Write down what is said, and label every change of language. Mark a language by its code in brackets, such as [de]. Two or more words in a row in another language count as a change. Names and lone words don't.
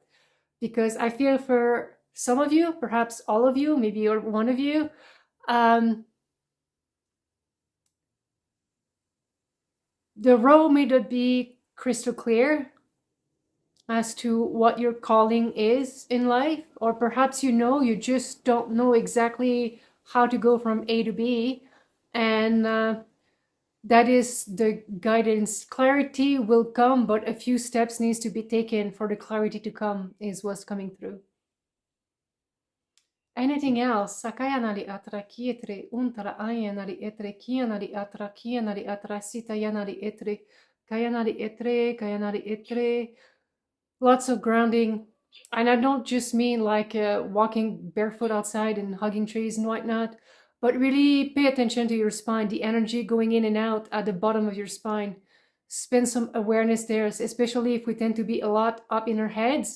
[en] Because I feel for some of you, perhaps all of you, maybe you're one of you, the road may not be crystal clear as to what your calling is in life, or perhaps you just don't know exactly how to go from A to B, and that is the guidance. Clarity will come, but a few steps needs to be taken for the clarity to come, is what's coming through. Anything else? Sakayanari atra kietre untara ayanari etre kianari atra kianari atra sita yanari etre kayanari etre. Lots of grounding. And I don't just mean like walking barefoot outside and hugging trees and whatnot, but really pay attention to your spine, the energy going in and out at the bottom of your spine. Spend some awareness there, especially if we tend to be a lot up in our heads.